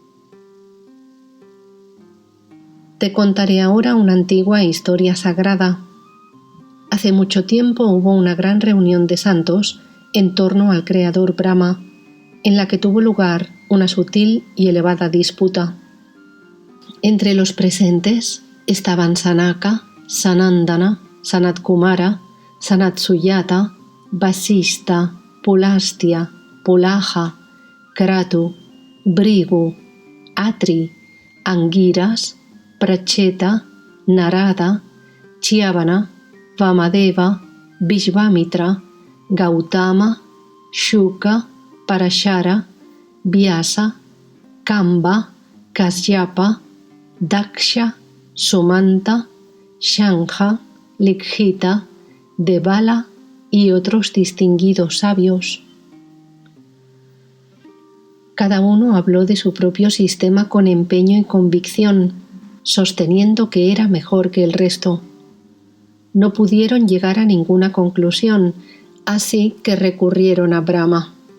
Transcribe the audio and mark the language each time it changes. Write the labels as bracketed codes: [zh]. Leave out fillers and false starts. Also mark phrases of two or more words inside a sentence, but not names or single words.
[es] Te contaré ahora una antigua historia sagrada. Hace mucho tiempo hubo una gran reunión de santos en torno al creador Brahma, en la que tuvo lugar una sutil y elevada disputa. Entre los presentes estaban Sanaka, Sanandana, Sanat Kumara, Sanat Suyata, Vasista, Pulastya, Pulaja, Kratu, Brigu, Atri, Angiras, Pracheta, Narada, Chiavana, Vamadeva, Vishvamitra, Gautama, Shuka, Parashara, Vyasa, Kamba, Kasyapa, Daksha, Sumanta, Shankha, Likshita, Devala y otros distinguidos sabios. Cada uno habló de su propio sistema con empeño y convicción, sosteniendo que era mejor que el resto. No pudieron llegar a ninguna conclusión, así que recurrieron a Brahma.